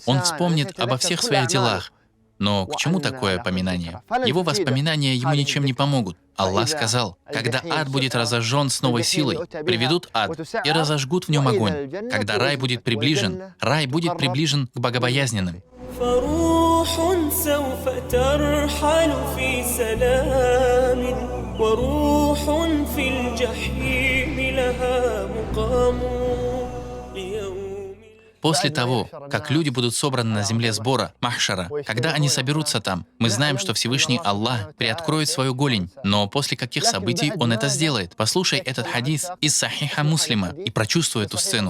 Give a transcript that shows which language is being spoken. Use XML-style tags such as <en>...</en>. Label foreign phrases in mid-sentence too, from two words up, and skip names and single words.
<ru>Он вспомнит обо всех своих делах. Но к чему такое поминание? Его воспоминания ему ничем не помогут. Аллах сказал, когда ад будет разожжен с новой силой, приведут ад и разожгут в нем огонь. Когда рай будет приближен к богобоязненным.</ru> <ar>فروح سوف ترحل في سلام وروح في الجحيم لها مقام.</ar> <ru>После того, как люди будут собраны на земле сбора, махшара, когда они соберутся там, мы знаем, что Всевышний Аллах приоткроет свою голень. Но после каких событий Он это сделает? Послушай этот хадис из Сахиха Муслима и прочувствуй эту сцену.</ru>